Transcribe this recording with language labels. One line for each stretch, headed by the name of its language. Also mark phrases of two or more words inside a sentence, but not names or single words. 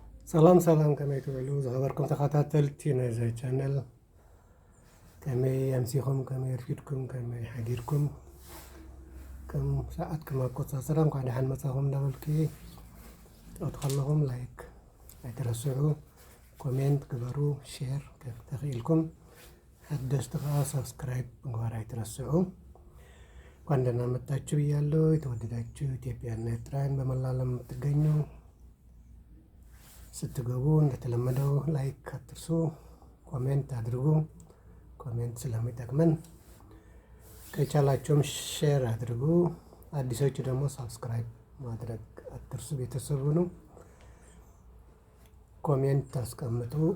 Tigrinya: ሰላም ከመይ ትብሉ ዝኸበርኩም ተኸታተልቲ ናይዚ ቻነል ከመይ ኣምሲኹም ከመይ ረፊድኩም ከመይ ሓዲርኩም ከም ሰዓትኩም ኣቆፃፅራ እንኳዕ ደሓን መፃኹም እንዳበልኩ ትኣቱ ከለኹም ላይክ ኣይትረስዑ፣ ኮሜንት ግበሩ፣ ሼር ተኽኢልኩም ሓደስቲ ከዓ ሰብስክራይብ ምግባር ኣይትረስዑ።
Amharic: እንኳን ደህና መጣችሁ ብያለሁ። የተወደዳችሁ ኢትዮጵያና ኤርትራውያን በመላ ዓለም የምትገኙ ስትገቡ እንደተለመደው ላይክ አትርሱ፣ ኮሜንት አድርጉ። ኮሜንት ስለሚጠቅመን ከቻላችሁም ሼር አድርጉ። አዲሶቹ ደግሞ ሳብስክራይብ ማድረግ አትርሱ። ቤተሰቡ ነው። ኮሜንት አስቀምጡ፣